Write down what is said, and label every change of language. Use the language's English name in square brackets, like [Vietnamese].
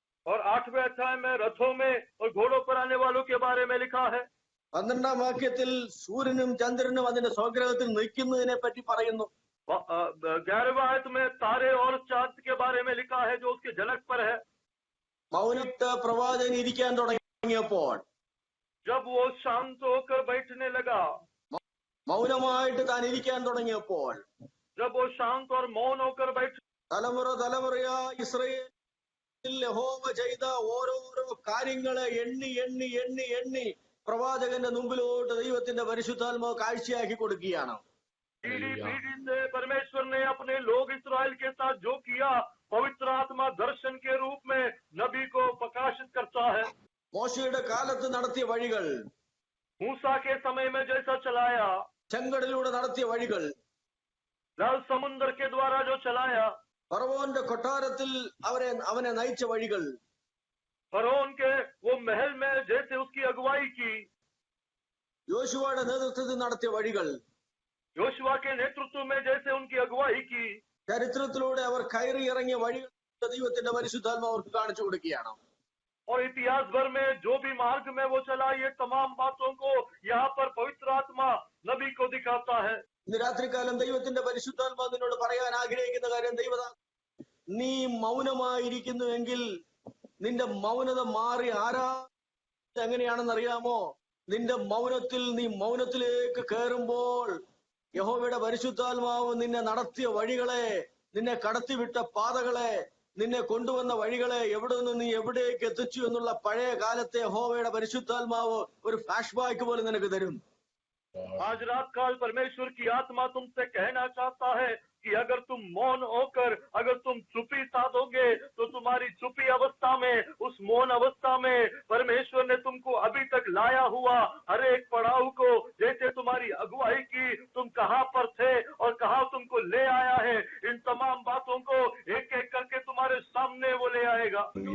[Hindi] और 8वें अध्याय में रथों में और घोड़ों पर आने वालों के बारे में लिखा है. [Malayalam] 12ാം വാക്യത്തിൽ സൂര്യനും ചന്ദ്രനും അതിന്റെ സ്വഗ്രഹത്തിൽ നിൽക്കുന്നതിനെ പറ്റി പറയുന്നു. [Hindi] 11वें आयत में तारे और चांद के बारे में लिखा है जो उसके झलक पर है. [Malayalam] മൗനത്ത് പ്രവാചകൻ ഇരിക്കാൻ തുടങ്ങിയപ്പോൾ, [Hindi] जब वो शांत होकर बैठने लगा, [Malayalam] മൗനമായിട്ട് താൻ ഇരിക്കാൻ തുടങ്ങിയപ്പോൾ, [Hindi] जब वो शांत और मौन होकर बैठ, [Malayalam] തലമുറയാ ഇസ്രായേൽ യഹോവ ചെയ്ത ഓരോരോ കാര്യങ്ങളെ എണ്ണി എണ്ണി എണ്ണി എണ്ണി പ്രവാചകന്റെ മുമ്പിലോട്ട് ദൈവത്തിന്റെ പരിശുദ്ധാത്മാവ് കാഴ്ചയാക്കി കൊടുക്കുകയാണ്. [Hindi] पीढ़ी पीढ़ी से परमेश्वर ने अपने लोग इस्राएल के साथ जो किया, पवित्र आत्मा दर्शन के रूप में नबी को प्रकाशित करता है. [Malayalam] മോശയുടെ കാലത്ത് നടത്തിയ വഴികൾ, [Hindi] मूसा के समय में जैसा चलाया, [Malayalam] ചെങ്കടലിലൂടെ നടത്തിയ വഴികൾ, [Hindi] लाल समुद्र के द्वारा जो चलाया, [Malayalam] ഫറവോന്റെ കൊട്ടാരത്തിൽ അവനെ നയിച്ച വഴികൾ, [Hindi] फरोन के वो महल में जैसे उसकी अगुवाई की, [Malayalam] യോശുവയുടെ നേതൃത്വത്തിൽ നടത്തിയ വഴികൾ, [Hindi] योशुआ के नेतृत्व में जैसे उनकी अगुवाई की, [Malayalam] ചരിത്രത്തിലൂടെ അവർ കയറി ഇറങ്ങിയ വഴികൾ ദൈവത്തിന്റെ പരിശുദ്ധാത്മാവ് അവർക്ക് കാണിച്ചു കൊടുക്കുകയാണ്. [Hindi] और इतिहास भर में जो भी मार्ग में वो चला, ये तमाम बातों को यहाँ पर पवित्र आत्मा नबी को दिखाता है. [Malayalam] ഇന്ന് രാത്രികാലം ദൈവത്തിന്റെ പരിശുദ്ധാത്മാവ് നിന്നോട് പറയാൻ ആഗ്രഹിക്കുന്ന കാര്യം, നീ മൗനമായിരിക്കുന്നുവെങ്കിൽ നിന്റെ മൗനത മാറി എങ്ങനെയാണെന്ന് അറിയാമോ? നിന്റെ നീ മൗനത്തിലേക്ക് കയറുമ്പോൾ യഹോവയുടെ പരിശുദ്ധാത്മാവ് നിന്നെ നടത്തിയ വഴികളെ, നിന്നെ കടത്തിവിട്ട പാതകളെ, നിന്നെ കൊണ്ടുവന്ന വഴികളെ, എവിടെ നിന്ന് നീ എവിടേക്ക് എത്തിച്ചു എന്നുള്ള പഴയ കാലത്തെ യഹോവയുടെ പരിശുദ്ധാത്മാവ് ഒരു ഫ്ലാഷ് ബാക്ക് പോലെ നിനക്ക് തരും. [Hindi] आज रात काल परमेश्वर की आत्मा तुमसे कहना चाहता है कि अगर तुम मौन होकर, अगर तुम चुप्पी साधोगे, तो तुम्हारी चुप्पी अवस्था में, उस मौन अवस्था में परमेश्वर ने तुमको अभी तक लाया हुआ हर एक पड़ाव को, जैसे तुम्हारी अगुवाई की, तुम कहाँ पर थे और कहाँ तुमको ले आया है, इन तमाम बातों को एक एक करके तुम्हारे सामने वो ले आएगा.